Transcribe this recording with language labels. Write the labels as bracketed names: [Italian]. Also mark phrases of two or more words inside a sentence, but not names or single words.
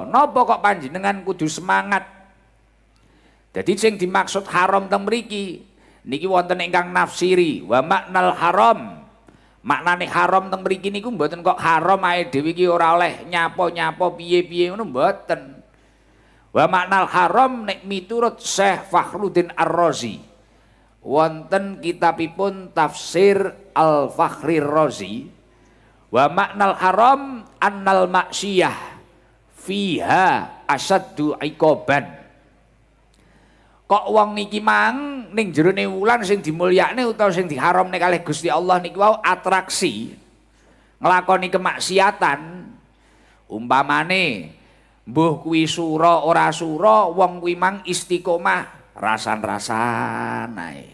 [Javanese] Napa kok panjenengan kudu semangat? Jadi sing dimaksud haram teng mriki niki wonten ingkang nafsiri [Arabic] ومعنى الحرام. [Javanese] Maknane haram teng mriki niku mboten kok haram ae dhewe iki ora oleh nyapa-nyapa piye-piye ngono mboten. [Arabic] ومعنى الحرام [Javanese] nek miturut Syekh Fakhruddin Ar-Razi wonten kitabipun Tafsir Al-Fakhrir Razi. [Arabic] ومعنى الحرام أن المعصية فيها أشد عقابا. [Javanese] Kok wong niki mang ning jerone wulan sing dimulyakne utawa sing diharamne kalih Gusti Allah niki wau atraksi nglakoni kemaksiatan. Umpamane mbuh kuwi sura ora sura wong kuwi mang istiqomah rasan-rasan ae.